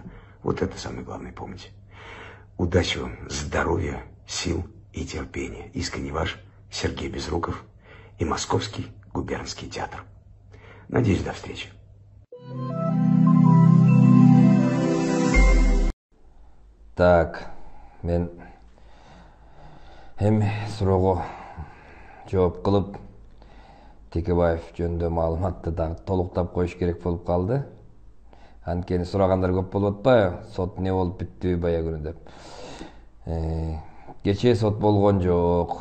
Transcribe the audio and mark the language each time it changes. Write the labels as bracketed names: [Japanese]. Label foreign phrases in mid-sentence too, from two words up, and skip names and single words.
[Russian] Вот это самое главное помните. Удачи вам, здоровья, сил и терпения. Искренне ваш Сергей Безруков и Московский губернский театр. Надеюсь, до встречи. Так, [Kyrgyz] мен эми суроого жооп кылып Текебаев жөнүндө маалыматты дагы толуктап коюш керек болуп калды. Анткени сурагандар көп болуп атпайбы? Сот не болуп бүттү бая күнү деп. Кечээ сот болгон жок.